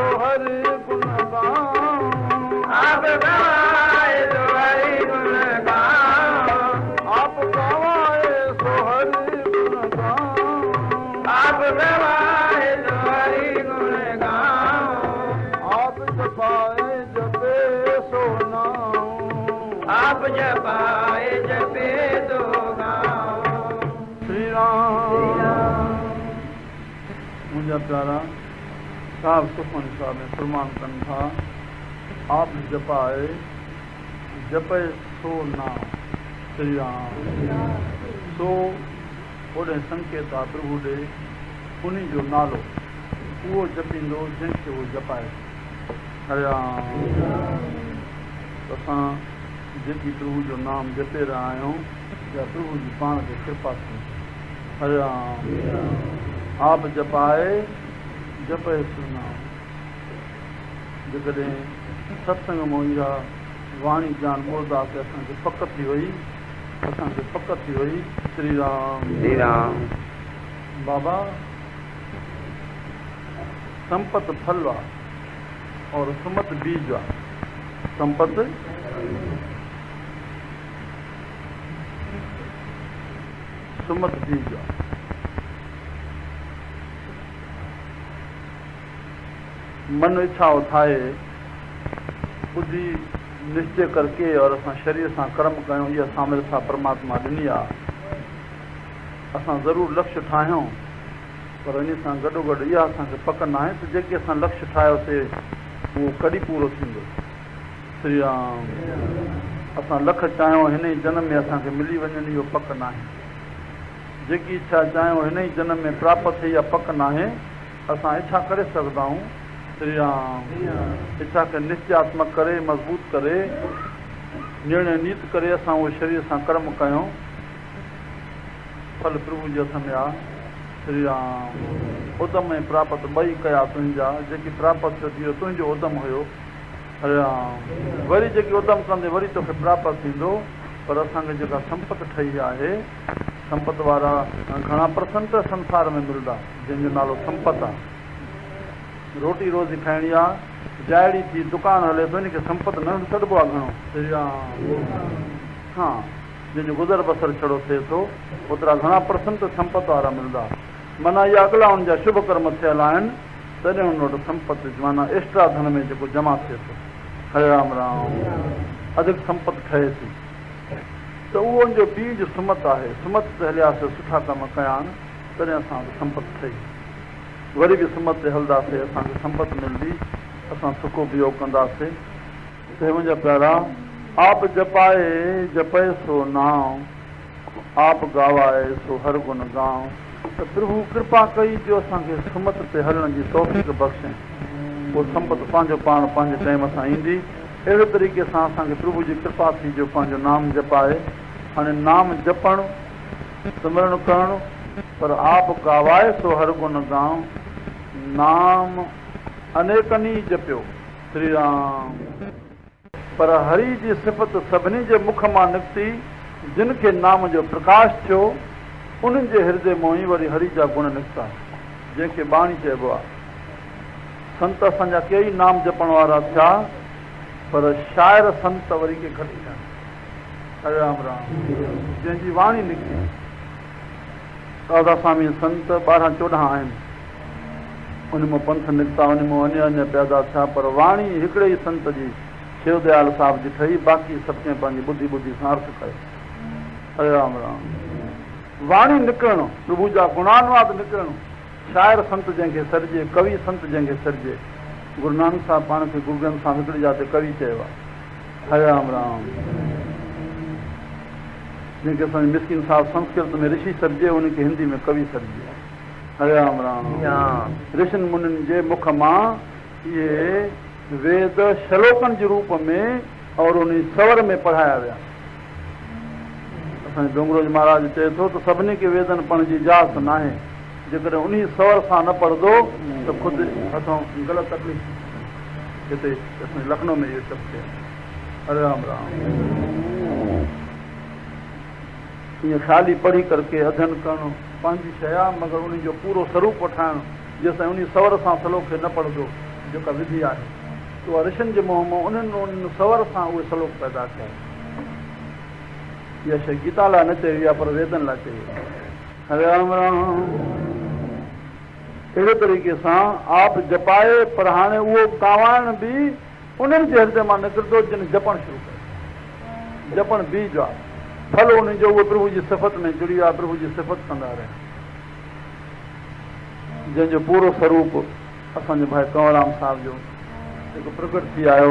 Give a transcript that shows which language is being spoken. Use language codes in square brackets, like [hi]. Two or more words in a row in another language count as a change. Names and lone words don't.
[pa] ਹਰਿ ਗੁਣ ਗਾਊਂ, ਆਪ ਗਵਾਏ ਸੋ ਹਰਿ ਗੁਣ ਗਾਊਂ, ਆਪ ਗਵਾਏ ਸੋ ਹਰਿ ਗੁਣ ਗਾਊਂ, ਆਪ ਗਵਾਏ ਸੋ ਹਰਿ ਗੁਣ ਗਾਊਂ, ਆਪ ਜਪਾਏ ਜਪੇ ਸੋ ਨਾਮ, ਆਪ ਜਪਾਏ ਜਪੇ ਸੋ ਨਾਮ। [sd] श्री राम। मुंहिंजा प्यारा साहब सुखमनी साहब में फरमान कनि था, [pa] ਆਪ ਜਪਾਏ ਜਪੇ ਸੋ ਨਾਮ। [sd] श्री राम। सो ओॾे संकेत आहे प्रभु ॾे, उन जो नालो उहो जपींदो जंहिंखे उहो जपाए। हरे राम। असां जेकी प्रभु जो नाम जपे रहिया आहियूं या प्रभु जी पाण खे कृपा कयूं। [pa] ਹਰੇ ਰਾਮ। ਆਪ ਜਪਾਏ ਜਪੇ ਸੋ ਨਾਮ। [sd] जेकॾहिं सत्संग मां इहा वाणी ज्ञान ॿुधंदासीं असांखे पक थी वई, असांखे पक थी वई। श्री राम। श्री राम। बाबा संपत फल आहे और सुमत बीज आहे। संपत सुमत बीज आहे। मन इच्छा ठाहे ॿुधी निश्चय करके और असां शरीर सां कर्म कयूं, इहा सामर्थ्य परमात्मा ॾिनी आहे। असां ज़रूरु लक्ष्य ठाहियूं, पर इन सां गॾोगॾु इहा असांखे पक न आहे त जेके असां लक्ष्य ठाहियोसीं उहो कॾहिं पूरो थींदो। श्री राम। असां लख चाहियूं हिन ई जनम में असांखे मिली वञनि, इहो पक न आहे। जेकी इच्छा चाहियूं हिन ई जनम में प्राप्त थिए, इहा पक न आहे। असां इच्छा करे सघंदा आहियूं। श्री राम। इच्छा खे निश्चयात्मक करे, मज़बूत करे, निर्णय नीत करे असां उहो शरीर सां कर्म कयूं। फल प्रभु जे हथ में आहे। श्री राम। उदम ऐं प्राप्त ॿई कया तुंहिंजा, जेकी प्राप्त थियो थी तुंहिंजो उदम हुयो। हरे राम। वरी जेकी उदम कंदे वरी तोखे प्राप्त थींदो, पर असांखे जेका संपत ठही आहे, संपत वारा घणा परसेंट संसार में मिलंदा जंहिंजो नालो संपत आहे। रोटी रोज़ी खाइणी आहे, जाइड़ी थी दुकान हले थो, इनखे संपत न सॾिबो आहे घणो। श्री राम। हा, जंहिंजो गुज़र बसर छड़ो थिए थो, ओतिरा घणा परसेंट संपत वारा मिलंदा। माना इहा अॻिला हुन जा शुभ कर्म थियल आहिनि, तॾहिं हुन वटि संपत्ति माना एक्स्ट्रा धन में जेको जमा थिए थो, हरे राम राम, अधिक संपत्ति ठहे थी। त उहो जो बीज सुमत आहे, सुमत ते हलियासीं, सुठा कम कया आहिनि, तॾहिं असांखे संपत्ति ठही। वरी बि सुमत ते हलंदासीं, असांखे संपत्ति मिलंदी, असां सुखो बियो कंदासीं। हे मुंहिंजा प्यारा, [pa] ਆਪ ਜਪਾਏ ਜਪੇ ਸੋ ਨਾਮ, ਆਪ ਗਾਵਾਏ ਸੋ ਹਰ ਗੁਣ ਗਾਂਵ। [sd] त प्रभु कृपा कई जो असांखे सुमत ते हलण जी तौफ़ीक़ बख़्शे, उहो संपत्ति पंहिंजो पाण पंहिंजे टाइम सां ईंदी। अहिड़े तरीक़े सां असांखे प्रभु जी कृपा थी जो पंहिंजो नाम जपाए। हाणे नाम जपणु, सिमरण करणु, [pa] ਪਰ ਆਪ ਗਾਵਾਏ ਸੋ ਹਰ ਗੁਣ ਗਾਂਵ। [sd] नाम अनेकनी जपियो श्री राम, पर हरि जी सिफ़त सभिनी जे मुख मां निकिती। जिन खे नाम जो प्रकाश थियो, उन्हनि जे हृदय मों ई वरी हरि जा गुण निकिता, जंहिंखे बाणी चइबो आहे। संत असांजा कई नाम जपण वारा थिया, पर शाइर संत वरी के घटि थिया। हरे राम राम, जंहिंजी वाणी निकिती। राधा स्वामी संत 12-14 आहिनि, उन मां पंथ निकिता, उन मां अन्य पैदा थिया, पर वाणी हिकिड़े ई संत जी शिवदयाल साहिब जी ठही, बाक़ी सभु कंहिं पंहिंजी ॿुधी सां अर्थ कयो। हरे राम राम, वाणी निकिरणु, प्रभु जा गुणानुवाद निकिरणु, शाइर संत जंहिंखे सरिजे, कवि संत जंहिंखे सरिजे। गुरु नानक साहिब पाण खे गुरु ग्रंथ सां हिकिड़ी जाते कवि चयो आहे। हरे राम राम, जंहिंखे असांजे मिस्किन साहिब संस्कृत में ऋषि सरिजे, उनखे हिंदी में कवि सरिजे। हरे राम राम, ऋषिनि मुनिनि जे मुख मां इहे वेद श्लोकनि जे रूप में और उन स्वर में पढ़ाया विया। असांजे डोंगरोज महाराज चए थो त सभिनी खे वेदनि पढ़ण जी इजाज़त न आहे, जेकॾहिं उन स्वर सां न पढ़ंदो त ख़ुदि असां ग़लति तकलीफ़। हिते असांजे लखनऊ में इहो सभु थिए। हरे राम राम, ईअं ख़ाली पढ़ी करके अध्ययन करणु पंहिंजी शइ आहे, मगर उन जो पूरो स्वरूप ठाहिणु, जेसिताईं उन स्वर सां सलोक खे न पढ़ंदो, जेका विधि आहे, उहा ऋषिनि जे मुंहं मां उन्हनि स्वर सां उहे सलोक पैदा कया। इहा शइ गीता लाइ न चई आहे, पर वेदनि लाइ चई आहे। हरे राम राम, अहिड़े तरीक़े सां [pa] ਆਪ ਜਪਾਏ, [sd] पर हाणे उहो गावाइण बि उन्हनि जे हृदय मां निकिरंदो जिन जपणु शुरू कयो। जपण बीज आहे, फल उन जो उहो प्रभु जी सिफ़त में जुड़ी आहे, प्रभु जी सिफ़त कंदा रहे, जंहिंजो पूरो स्वरूप असांजे भाई कंवरराम साहिब जो जेको प्रकट थी आयो।